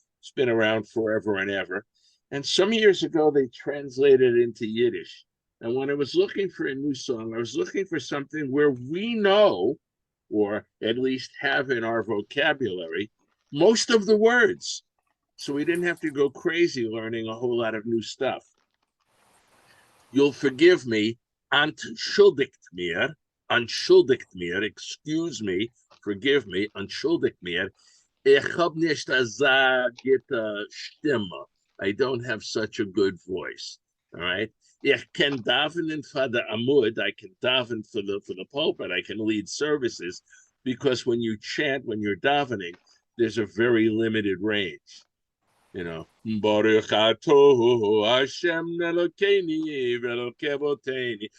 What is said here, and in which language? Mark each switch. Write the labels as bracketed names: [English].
[English] It's been around forever and ever. And some years ago, they translated it into Yiddish. And when I was looking for a new song, I was looking for something where we know, or at least have in our vocabulary, most of the words. So we didn't have to go crazy learning a whole lot of new stuff. You'll forgive me, [Yiddish] entschuldigt mir, [English] excuse me, forgive me, [Yiddish] entschuldigt mir, ich hab nicht so gute Stimme. [English] I don't have such a good voice, all right? Ich can daven for the amud, I can daven for the pulpit, I can lead services, because when you chant, when you're davening, there's a very limited range. You know, [Hebrew] Baruch Atohu Hashem Elokeini Velokevoteni.